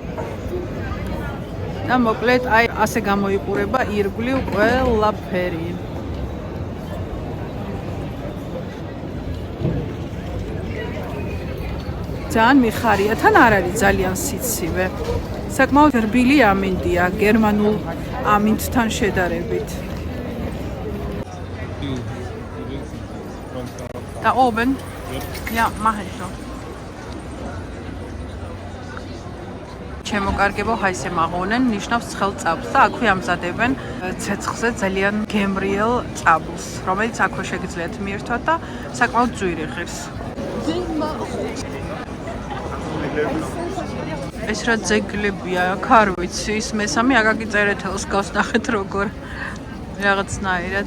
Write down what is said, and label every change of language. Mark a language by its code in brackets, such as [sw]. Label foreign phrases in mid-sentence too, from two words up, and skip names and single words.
[ka] და მოკლედ აი ასე გამოიყურება ირგვლივ ყველაფერი. ძალიან მიხარია, თან არ არის ძალიან სიცივე. საკმაოდ რბილი ამინდია გერმანულ ამინდთან შედარებით. [de] Da oben? Ja, mache ich schon. [ka] ჩემოკარგებო [de] heiße Maronen [ka] ნიშნავს ცხელ წაბლს და აქვე ამზადებენ ცეცხლზე ძალიან გემრიელ წაბლს, რომელიც აქვე შეგიძლიათ მიერთვათ და საკმაოდ ძვირი ღირს. ეს რა ძეგლებია, აქ არ ვიცი, ის მესამე აგაგი წერეთელს გავს, ნახეთ როგორ რაღაცნაირად.